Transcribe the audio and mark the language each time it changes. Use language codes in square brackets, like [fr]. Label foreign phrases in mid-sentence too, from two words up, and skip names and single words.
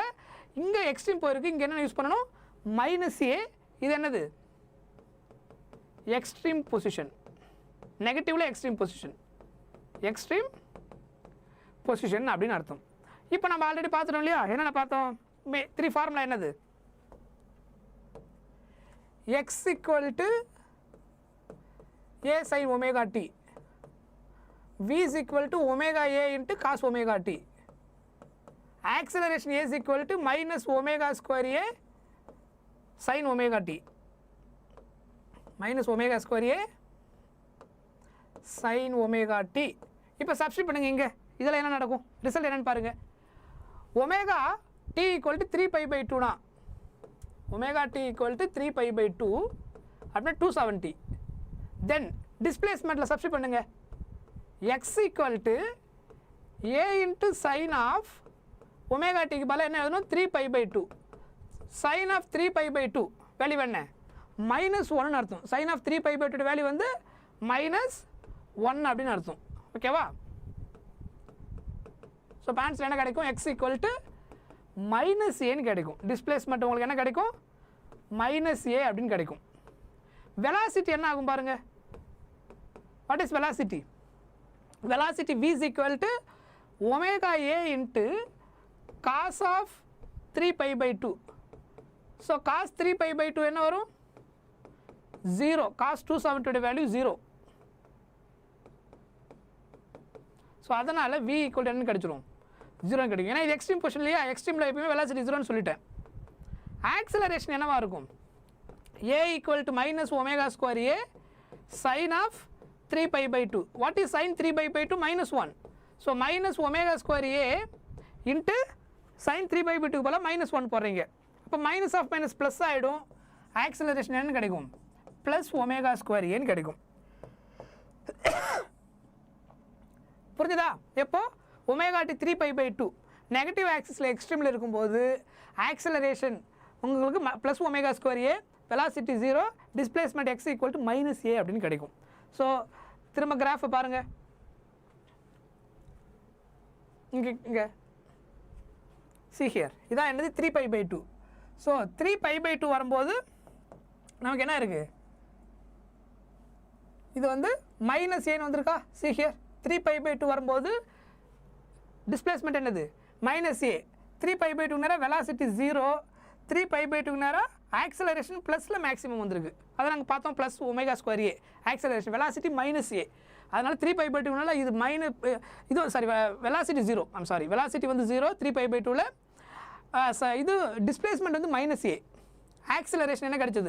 [ta] இங்கே எக்ஸ்ட்ரீம் போயிருக்கு. இங்கே என்ன யூஸ் பண்ணணும், -a. இது என்னது, [en] extreme position. [ta] நெகட்டிவில் [en] extreme position [ta] அப்படின்னு அர்த்தம். இப்போ நம்ம ஆல்ரெடி பார்த்துட்டோம் இல்லையா, என்னென்ன பார்த்தோம், 3 ஃபார்முலா என்னது, [en] x = a sin ω(t), v = ω(a) × cos ω(t), acceleration a = -ω2a sin ω(t), -ω2a sin ω(t). [ta] இப்போ சப்ஸ்டிட் பண்ணுங்க. இங்கே இதில் என்ன நடக்கும், ரிசல்ட் என்னன்னு பாருங்க. ω(t) = 3π/2னா ω(t) = 3π/2 அப்படின்னா 270. தென் டிஸ்பிளேஸ்மெண்ட்டில் சப்ஸ்டிட் பண்ணுங்க. x = a × [en] sin of [ta] ω(t)க்கு பதிலாக என்ன எழுதணும், 3π/2. [en] sin of 3π/2 value [ta] என்ன, -1 அர்த்தம். [en] sin of 3π/2 value [ta] வந்து -1 அப்படின்னு அர்த்தம். ஓகேவா? [en] so answer [ta] என்ன கிடைக்கும், x = -a கிடைக்கும். டிஸ்பிளேஸ்மெண்ட் உங்களுக்கு என்ன கிடைக்கும், -a அப்படின்னு கிடைக்கும். வெலாசிட்டி என்ன ஆகும் பாருங்க. [en] what is velocity, velocity v is equal to omega a into cos of 3π/2. So cos 3π/2 [ta] என்ன வரும், 0. [en] cos 270 value [ta] 0. ஸோ அதனால் [en] v equal [ta] என்ன கிடைச்சிரும், 0 கிடைக்கும். ஏன்னா இது [en] extreme position [ta] இல்லையா, எக்ஸ்ட்ரீமில் எப்பயுமே வெலாசிட்டி 0ன்னு சொல்லிட்டேன். ஆக்சலரேஷன் என்னவா இருக்கும், [en] a = -ω2a sin of 3π/2. What is sin 3π/2? -1. So minus omega square a into sin 3π/2 [ta] போல -1 போடுறீங்க. அப்போ [en] minus of minus plus [ta] ஆகிடும். ஆக்சிலரேஷன் என்ன கிடைக்கும்? [en] plus omega square [ta] ஏன்னு கிடைக்கும். புரிஞ்சுதா? எப்போ [en] omega t 3π/2 [ta] நெகட்டிவ் ஆக்சிஸில் எக்ஸ்ட்ரீமில் இருக்கும்போது ஆக்சிலரேஷன் உங்களுக்கு [en] plus omega square a, velocity 0, displacement x equal to -a [ta] அப்படின்னு கிடைக்கும். ஸோ திரும்ப கிராஃபை பாருங்கள். இங்கே [en] see here [ta] இதான் என்னது 3π/2. ஸோ 3π/2 வரும்போது நமக்கு என்ன இருக்குது? இது வந்து -aன்னு வந்திருக்கா? [en] see here [ta] 3π/2 வரும்போது டிஸ்பிளேஸ்மெண்ட் என்னது? -a. 3π/2 நேரம் வெலாசிட்டி 0, 3π/2 நேரம் ஆக்சிலரேஷன் ப்ளஸில் மேக்ஸிமம் வந்திருக்கு. அதை நாங்கள் பார்த்தோம், [en] plus omega square a, acceleration velocity -a. [ta] அதனால் 3π/2 இது இது [en] sorry velocity [ta] 0, வெலாசிட்டி வந்து 0, 3π/2ல் இது டிஸ்பிளேஸ்மெண்ட் வந்து -a, ஆக்சிலரேஷன் என்ன கிடைச்சது?